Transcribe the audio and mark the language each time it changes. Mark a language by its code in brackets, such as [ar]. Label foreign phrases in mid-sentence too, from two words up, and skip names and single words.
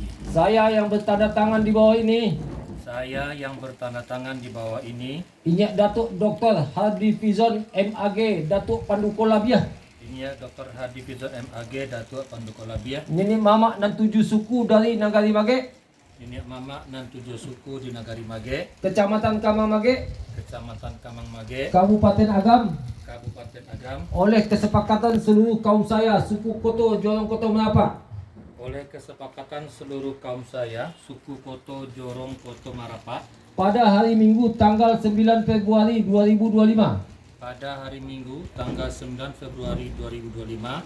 [id] Saya yang bertanda tangan di bawah ini, Saya yang bertanda tangan di bawah ini, Inyak Datuk Dr. Hardifizon MAG Datuk Panduko Labiah. ini ya Dr. Hardifizon MAG Datuk Panduko Labiah. Ini mamak dan 7 suku dari Nagari Mage, Ini Mama dan 7 suku di Nagari Mage, Kecamatan Kamang Mage, Kecamatan Kamang Mage, Kabupaten Agam. Kabupaten Agam. Oleh kesepakatan seluruh kaum saya, suku Koto Jorong Koto Merapak, Oleh kesepakatan seluruh kaum saya, suku Koto Jorong Koto Marapak, pada hari Minggu tanggal 9 Februari 2025 pada hari Minggu tanggal 9 Februari 2025